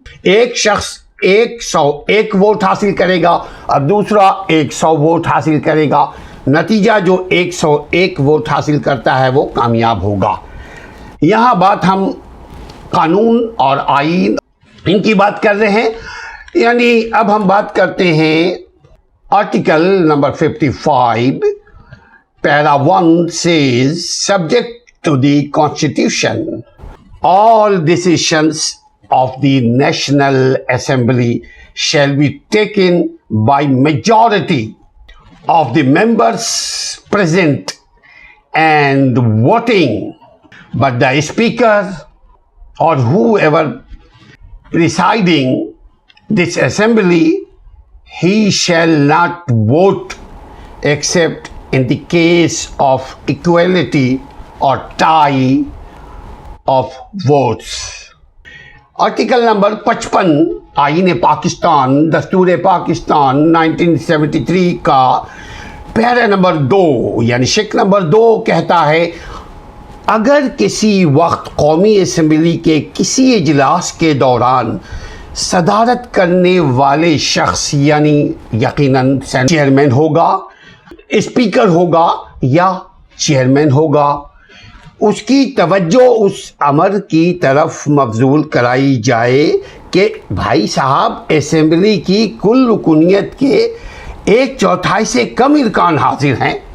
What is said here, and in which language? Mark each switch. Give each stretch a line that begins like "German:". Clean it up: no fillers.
Urdu: ایک شخص 101 ووٹ حاصل کرے گا اور دوسرا 100 ووٹ حاصل کرے گا. نتیجہ جو 101 ووٹ حاصل کرتا ہے وہ کامیاب ہوگا. یہاں بات ہم قانون اور آئین ان کی بات کر رہے ہیں. یعنی اب ہم بات کرتے ہیں article number 55 para 1
English: says subject to the constitution all decisions of the National Assembly shall be taken by majority of the members present and voting, but the speaker or whoever presiding this assembly, he shall not vote except in the case of equality or tie of votes.
Urdu: Article number 55 آئین پاکستان دستور پاکستان 1973 کا پیرا number 2 یعنی شق number 2 کہتا ہے اگر کسی وقت قومی اسمبلی کے کسی اجلاس کے دوران صدارت کرنے والے شخص یعنی یقیناً چیئرمین ہوگا، اسپیکر ہوگا یا چیئرمین ہوگا، اس کی توجہ اس امر کی طرف مبذول کرائی جائے کہ بھائی صاحب اسمبلی کی کل رکنیت کے 1/4 سے کم ارکان حاضر ہیں.